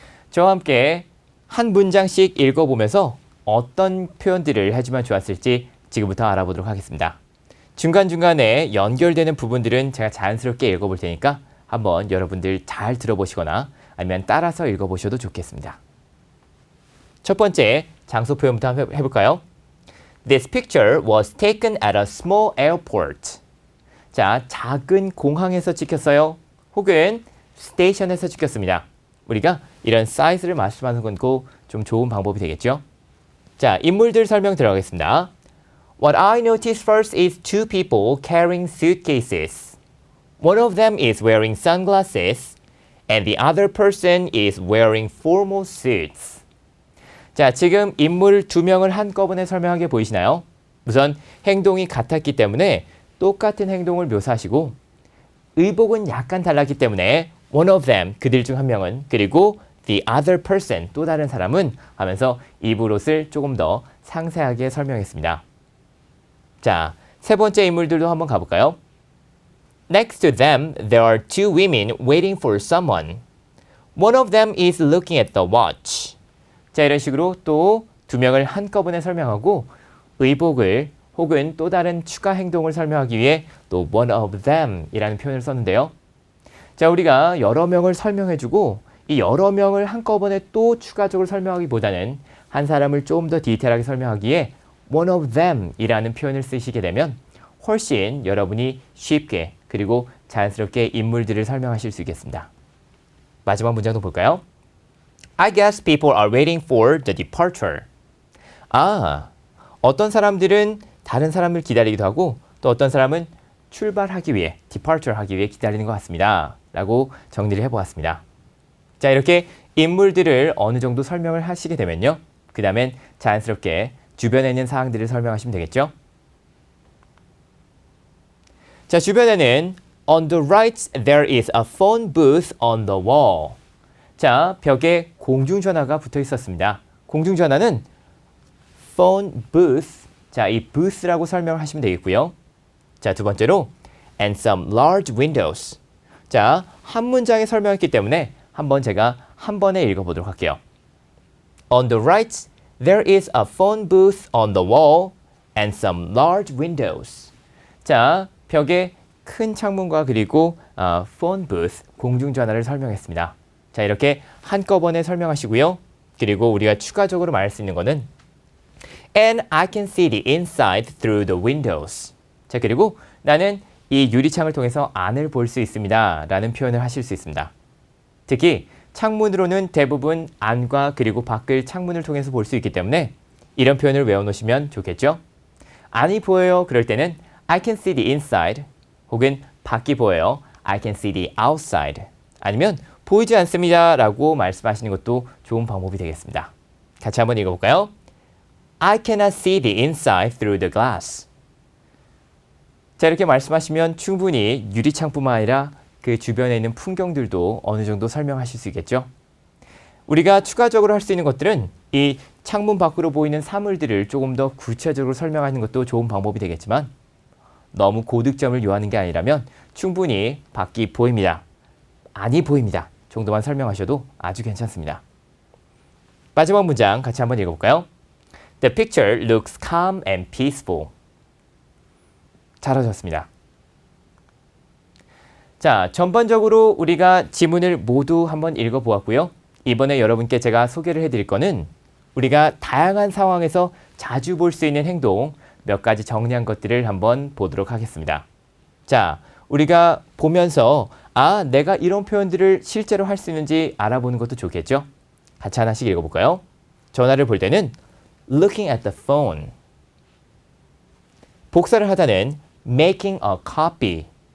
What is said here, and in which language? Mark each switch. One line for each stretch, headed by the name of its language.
Korean: 저와 함께 한 문장씩 읽어보면서 어떤 표현들을 해주면 좋았을지 지금부터 알아보도록 하겠습니다. 중간중간에 연결되는 부분들은 제가 자연스럽게 읽어볼 테니까 한번 여러분들 잘 들어보시거나 아니면 따라서 읽어보셔도 좋겠습니다. 첫 번째 장소 표현부터 한번 해볼까요?
English: This picture was taken at a small airport.
Korean: 자, 작은 공항에서 찍혔어요. 혹은 스테이션에서 찍혔습니다. 우리가 이런 사이즈를 말씀하는 건 좀 좋은 방법이 되겠죠? 자, 인물들 설명 들어가겠습니다.
English: What I noticed first is two people carrying suitcases. One of them is wearing sunglasses, and the other person is wearing formal suits.
Korean: 자, 지금 인물 2명을 한꺼번에 설명하게 보이시나요? 우선 행동이 같았기 때문에 똑같은 행동을 묘사하시고 의복은 약간 달랐기 때문에
English: one of them,
Korean: 그들 중 한 명은, 그리고
English: the other person,
Korean: 또 다른 사람은 하면서 입을 조금 더 상세하게 설명했습니다. 자, 세 번째 인물들도 한번 가볼까요?
English: Next to them, there are two women waiting for someone. One of them is looking at the watch.
Korean: 자, 이런 식으로 또 2명을 한꺼번에 설명하고 의복을 혹은 또 다른 추가 행동을 설명하기 위해 또
English: one of them
Korean: 이라는 표현을 썼는데요. 자, 우리가 여러 명을 설명해주고 이 여러 명을 한꺼번에 또 추가적으로 설명하기보다는 한 사람을 좀 더 디테일하게 설명하기에
English: one of them
Korean: 이라는 표현을 쓰시게 되면 훨씬 여러분이 쉽게 그리고 자연스럽게 인물들을 설명하실 수 있겠습니다. 마지막 문장도 볼까요?
English: I guess people are waiting for the departure.
Korean: 아, 어떤 사람들은 다른 사람을 기다리기도 하고 또 어떤 사람은 출발하기 위해, departure 하기 위해 기다리는 것 같습니다. 라고 정리를 해보았습니다. 자, 이렇게 인물들을 어느 정도 설명을 하시게 되면요. 그 다음엔 자연스럽게 주변에 있는 사항들을 설명하시면 되겠죠. 자, 주변에는
English: on the right there is a phone booth on the wall.
Korean: 자, 벽에 공중전화가 붙어 있었습니다. 공중전화는 phone booth. 자, 이 booth라고 설명을 하시면 되겠고요. 자, 두 번째로
English: and some large windows.
Korean: 자, 한 문장에 설명했기 때문에 한번 제가 한 번에 읽어보도록 할게요.
English: On the right, there is a phone booth on the wall and some large windows.
Korean: 자, 벽에 큰 창문과 그리고 phone booth, 공중전화를 설명했습니다. 자, 이렇게 한꺼번에 설명하시고요. 그리고 우리가 추가적으로 말할 수 있는 거는
English: And I can see the inside through the windows.
Korean: 자, 그리고 나는 이 유리창을 통해서 안을 볼 수 있습니다. 라는 표현을 하실 수 있습니다. 특히 창문으로는 대부분 안과 그리고 밖을 창문을 통해서 볼 수 있기 때문에 이런 표현을 외워놓으시면 좋겠죠? 안이 보여요. 그럴 때는
English: I can see the inside
Korean: 혹은 밖이 보여요.
English: I can see the outside.
Korean: 아니면 보이지 않습니다. 라고 말씀하시는 것도 좋은 방법이 되겠습니다. 같이 한번 읽어볼까요?
English: I cannot see the inside through the glass.
Korean: 자, 이렇게 말씀하시면 충분히 유리창뿐만 아니라 그 주변에 있는 풍경들도 어느 정도 설명하실 수 있겠죠? 우리가 추가적으로 할 수 있는 것들은 이 창문 밖으로 보이는 사물들을 조금 더 구체적으로 설명하는 것도 좋은 방법이 되겠지만 너무 고득점을 요하는 게 아니라면 충분히 밖이 보입니다. 아니 보입니다. 정도만 설명하셔도 아주 괜찮습니다. 마지막 문장 같이 한번 읽어볼까요?
English: The picture looks calm and peaceful.
Korean: 잘하셨습니다. 자, 전반적으로 우리가 지문을 모두 한번 읽어보았고요. 이번에 여러분께 제가 소개를 해드릴 거는 우리가 다양한 상황에서 자주 볼 수 있는 행동 몇 가지 정리한 것들을 한번 보도록 하겠습니다. 자, 우리가 보면서 내가 이런 표현들을 실제로 할 수 있는지 알아보는 것도 좋겠죠? 같이 하나씩 읽어볼까요? 전화를 볼 때는
English: looking at the phone.
Korean: 복사를 하다는
English: making a copy.